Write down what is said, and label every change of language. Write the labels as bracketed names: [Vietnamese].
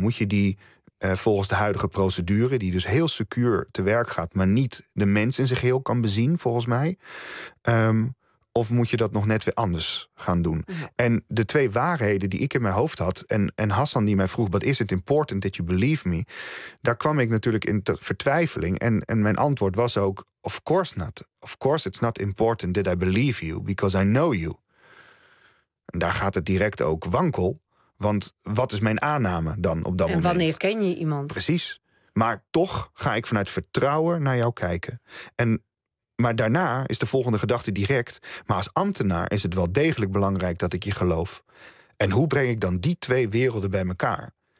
[Dutch] Moet je die volgens de huidige procedure, die dus heel secuur te werk gaat, maar niet de mens in zich heel kan bezien, volgens mij. Of moet je dat nog net weer anders gaan doen? Ja. En de twee waarheden die ik in mijn hoofd had, en Hassan die mij vroeg, wat is het [English] important that you believe me? [Dutch] Daar kwam ik natuurlijk in vertwijfeling. En mijn antwoord was ook, [English] of course not. Of course it's not important that I believe you, because I know you. [Dutch] En daar gaat het direct ook wankel. Want wat is mijn aanname dan op dat moment? En wanneer ken je iemand? Precies. Maar toch ga ik vanuit vertrouwen naar jou kijken. Maar daarna is de volgende gedachte direct. Maar als ambtenaar is het wel degelijk belangrijk dat ik je geloof. En hoe breng ik dan die twee werelden bij elkaar?